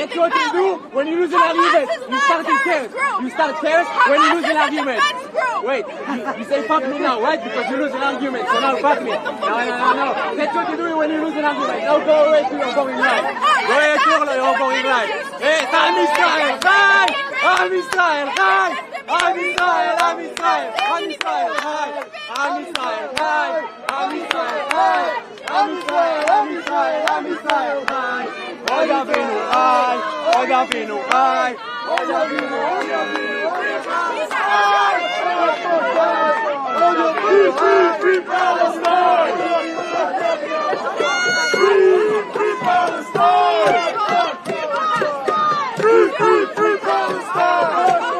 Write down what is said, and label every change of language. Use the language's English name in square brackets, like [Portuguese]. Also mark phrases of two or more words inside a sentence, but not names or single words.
[English] That's what you do when you lose an argument. You start in chaos. You start chaos when you lose an argument. Wait, you say fuck me now, right? Because you lose an argument. So now fuck me. No. That's what you do when you lose an argument. Now go away to your going right. Go away to your going right. [Hebrew] היי, עם ישראל חי! עם ישראל חי! עם ישראל, עם ישראל, עם ישראל חי! עם ישראל חי! עם ישראל חי! עם ישראל, עם ישראל, עם ישראל חי! אוי אבינו חי! אוי אבינו חי! אוי אבינו, אוי אבינו, [English] Free Palestine! Free Palestine! Free Palestine!